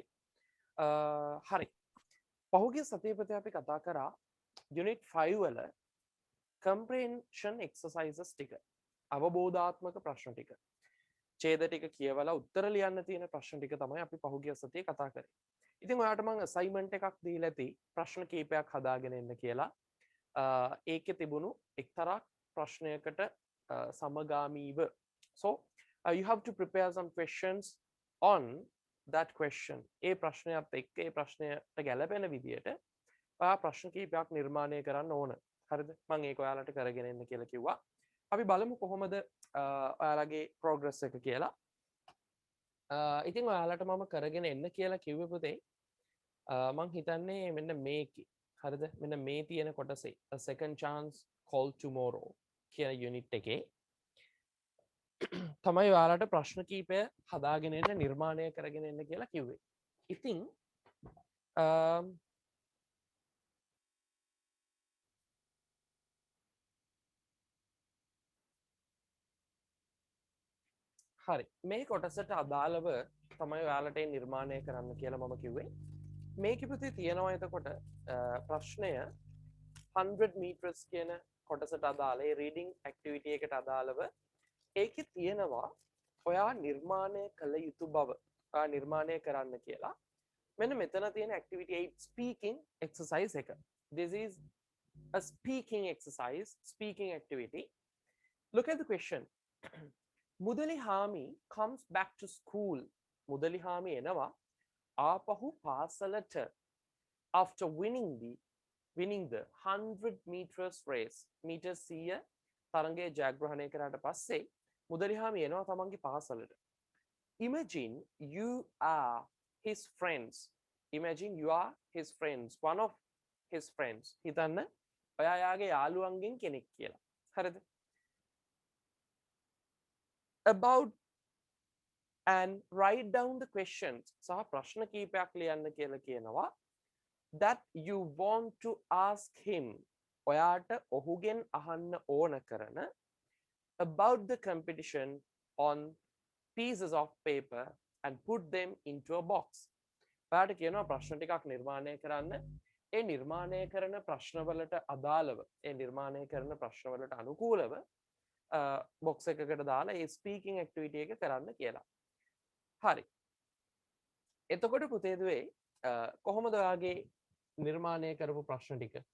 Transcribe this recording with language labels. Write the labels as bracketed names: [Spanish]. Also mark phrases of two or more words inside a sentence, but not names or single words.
[Sinhala] හරි. පහුගිය සතියේ පුතේ අපි කතා කරා unit 5 වල [English] comprehension exercises [Sinhala] ටික අවබෝධාත්මක ප්‍රශ්න ටික ඡේද ටික කියවලා උත්තර ලියන්න තියෙන ප්‍රශ්න ටික තමයි අපි පහුගිය සතියේ කතා කරේ. ඉතින් ඔයාලට මම assignment එකක් දීලා ඇති ප්‍රශ්න කීපයක් හදාගෙන එන්න කියලා. ඒකේ තිබුණු එක්තරා ප්‍රශ්නයකට සමගාමීව [English] so you have to prepare some questions on that question. [Sinhala] ඒ ප්‍රශ්නයත් එක්ක ඒ ප්‍රශ්නයට ගැලපෙන විදියට ඔයා ප්‍රශ්න කීපයක් නිර්මාණය කරන්න ඕන. හරිද? මම ඒක ඔයාලට කරගෙන එන්න කියලා කිව්වා. අපි බලමු කොහොමද ඔයාලගේ progress එක කියලා. ඉතින් ඔයාලට මම කරගෙන එන්න කියලා කිව්වේ පුතේ. මම හිතන්නේ මෙන්න මේකේ. හරිද? මෙන්න මේ තියෙන කොටසේ a second chance call tomorrow කියන unit එකේ තමයි ඔයාලට ප්‍රශ්න කීපය හදාගෙන එන්න නිර්මාණය කරගෙන එන්න කියලා කිව්වේ. ඉතින් හරි මේ කොටසට අදාළව තමයි ඔයාලට නිර්මාණය කරන්න කියලා මම කිව්වේ. මේකේ පුතේ තියෙනවා එතකොට ප්‍රශ්නය 100 meters කියන කොටසට අදාළ ඒ [English] reading activity [Sinhala] එකට අදාළව ඒකේ තියෙනවා ඔයා නිර්මාණය කළ යුතු බව. ඔයා නිර්මාණය කරන්න කියලා. මෙන්න මෙතන තියෙන [English] activity 8 speaking exercise [Sinhala] එක. [English] This is a speaking exercise, speaking activity. Look at the question. Mudali Hami comes back to school. [Sinhala] Mudali Hami එනවා ආපහු පාසලට [English] after winning the 100 meters race. [Sinhala] meters 100 තරඟය ජයග්‍රහණය කරාට පස්සේ මුදලි හාමි එනවා තමන්ගේ පාසලට. [English] Imagine you are his friends. Imagine you are his friends. One of his friends. [Sinhala] හිතන්න ඔයා යාගේ යාළුවන්ගෙන් කෙනෙක් කියලා. හරිද? [English] About and write down the questions [Sinhala] සහ ප්‍රශ්න කීපයක් ලියන්න කියලා කියනවා [English] that you want to ask him [Sinhala] ඔයාට ඔහුගෙන් අහන්න ඕන කරන [English] about the competition on pieces of paper and put them into a box. [Sinhala] ඔයාට කියනවා ප්‍රශ්න ටිකක් නිර්මාණය කරන්න. ඒ නිර්මාණය කරන ප්‍රශ්නවලට අදාළව ඒ නිර්මාණය කරන ප්‍රශ්නවලට අනුකූලව box එකකට දාලා ඒ [English] speaking activity [Sinhala] එක කරන්න කියලා. හරි. එතකොට පුතේ දුවේ කොහොමද ඔයාගේ නිර්මාණය කරපු ප්‍රශ්න ටික?